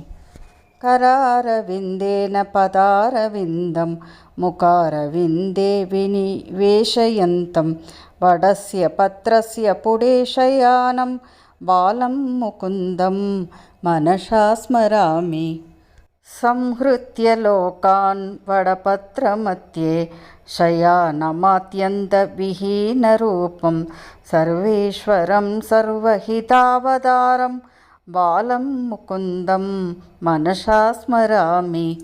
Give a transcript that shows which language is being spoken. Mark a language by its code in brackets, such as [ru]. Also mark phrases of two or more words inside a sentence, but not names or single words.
[sa] करारविन्देन पदारविन्दं मुखारविन्दे विनिवेशयन्तं वटस्य पत्रस्य पुटेशयानं बालं मुकुन्दं मनसा स्मरामि. संहृत्य लोकान् वडपत्रमध्ये शयानमात्यन्तविहीनरूपं सर्वेश्वरं सर्वहितावतारं बालं मुकुन्दं मनसा स्मरामि.